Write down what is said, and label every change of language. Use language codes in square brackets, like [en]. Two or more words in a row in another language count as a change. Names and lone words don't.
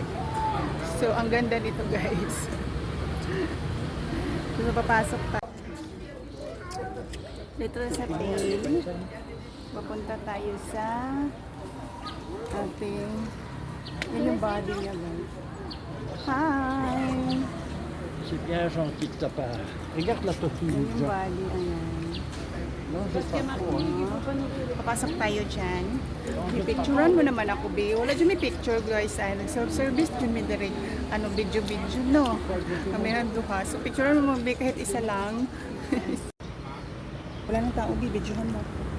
[tl] So, ang ganda nito, guys. So, papasok tayo. Dito sa tail. Papunta tayo sa ating yun yung body niya, guys. Hi! [fr] C'est bien gentil de ta part. Regarde la tortue. [tl] Yun yung body. Ayan. [fr] Non, c'est pas trop. [tl] Papasok tayo dyan. Pipicturean mo naman ako, be. Wala dyan may picture, guys. Ay, nag-service dyan may direct. Ano, video-video, no? [ceb] Kami duha. [tl] So, picturean mo, be, kahit isa lang. Wala nang tao, be. Videohan mo.